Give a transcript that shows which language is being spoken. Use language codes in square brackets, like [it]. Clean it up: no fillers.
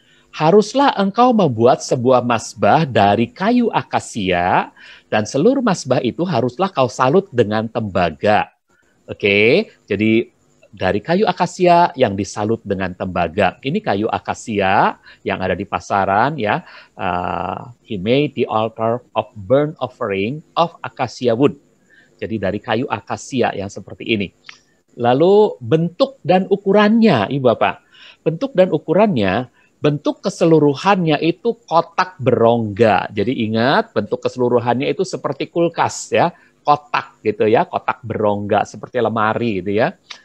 [id] Haruslah engkau membuat sebuah mazbah dari kayu akasia dan seluruh mazbah itu haruslah kau salut dengan tembaga. Oke, jadi dari kayu akasia yang disalut dengan tembaga. Ini kayu akasia yang ada di pasaran ya. [en] He made the altar of burnt offering of acacia wood. [id] Jadi dari kayu akasia yang seperti ini. Lalu bentuk dan ukurannya, Ibu Bapak. Bentuk dan ukurannya, bentuk keseluruhannya itu kotak berongga. Jadi ingat, bentuk keseluruhannya itu seperti kulkas ya, kotak gitu ya, kotak berongga seperti lemari gitu ya.